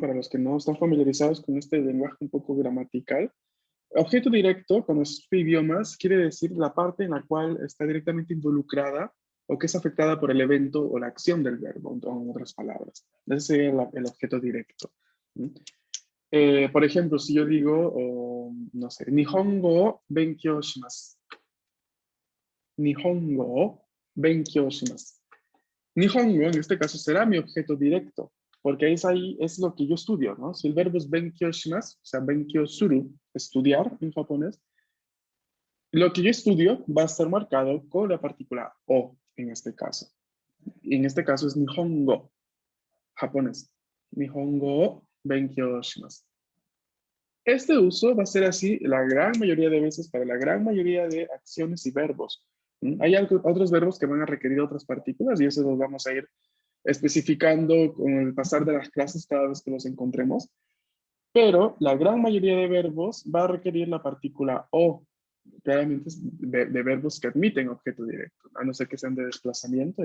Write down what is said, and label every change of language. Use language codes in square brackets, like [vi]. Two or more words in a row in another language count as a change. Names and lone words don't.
[es] Para los que no están familiarizados con este lenguaje un poco gramatical, objeto directo, cuando se escribe idiomas, quiere decir la parte en la cual está directamente involucrada o que es afectada por el evento o la acción del verbo, en otras palabras. Ese sería el objeto directo. ¿Sí? Por ejemplo, si yo digo, no sé, [ja] 日本語勉強します. 日本語勉強します. Nihongo, [es] en este caso, será mi objeto directo, porque ahí es lo que yo estudio, ¿no? Si el verbo es [ja] 勉強します, [es] o sea, [ja] 勉強する, [es] estudiar en japonés, lo que yo estudio va a estar marcado con la partícula O en este caso. Y en este caso es Nihongo, japonés. [ja] 日本語勉強します. [es] Este uso va a ser así la gran mayoría de veces para la gran mayoría de acciones y verbos. Hay otros verbos que van a requerir otras partículas y eso los vamos a ir especificando con el pasar de las clases cada vez que los encontremos. Pero la gran mayoría de verbos va a requerir la partícula O, claramente de verbos que admiten objeto directo, a no ser que sean de desplazamiento.